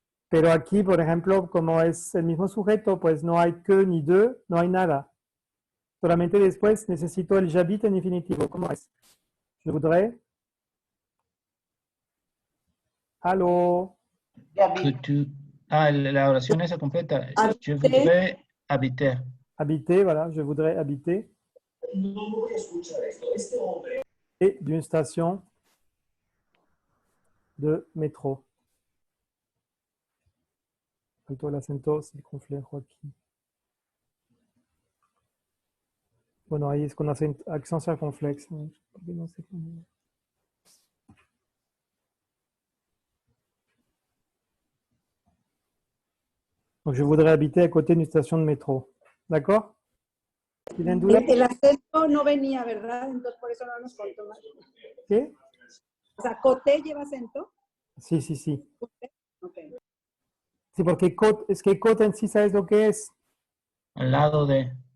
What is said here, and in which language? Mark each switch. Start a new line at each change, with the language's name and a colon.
Spanish: Pero aquí, por ejemplo, como es el mismo sujeto, pues no hay que ni de, no hay nada. Solamente después necesito el j'habite en infinitivo. ¿Cómo es?
French: Je voudrais. Allô? Que tu...
Spanish: Ah, la oración esa completa.
French: Je voudrais habiter. Habiter, voilà, je voudrais habiter. Et d'une station de métro.
Spanish: Plutôt el acento circunflejo aquí. Bueno, ahí es con accent circonflexe. ¿No? Porque no sé cómo.
French: Donc, je voudrais habiter à côté d'une station de métro. D'accord?
Spanish: ¿Tienen duda? El acento no venía, ¿verdad? Entonces por eso no nos contó más. ¿Qué? O sea, coté lleva acento. Sí, sí, sí. Ok. Sí, porque es que côte en sí, ¿sabes lo que es? Al lado de